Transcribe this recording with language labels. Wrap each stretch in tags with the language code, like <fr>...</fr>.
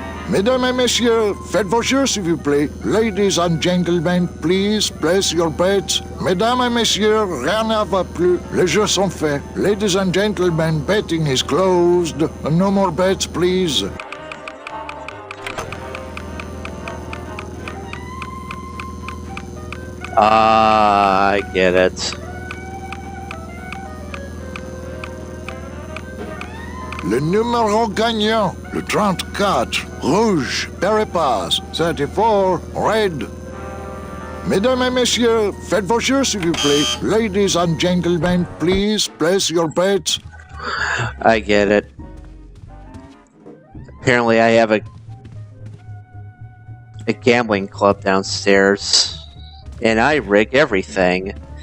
<fr>Mesdames et messieurs, faites vos jeux, s'il vous plaît.</fr> <en>Ladies and gentlemen, please place your bets.</en> <fr>Mesdames et messieurs, rien ne va plus. Les jeux sont faits.</fr> <en>Ladies and gentlemen, betting is closed. No more bets, please. I get it.</en> <fr>Le numéro gagnant, le 34, rouge, Peripass,</fr> <en>34, red.</en> <fr>Mesdames et messieurs, faites vos jeux, s'il vous plaît.</fr> <en>Ladies and gentlemen, please place your bets. I get it. Apparently I have a gambling club downstairs, and I rig everything.</en>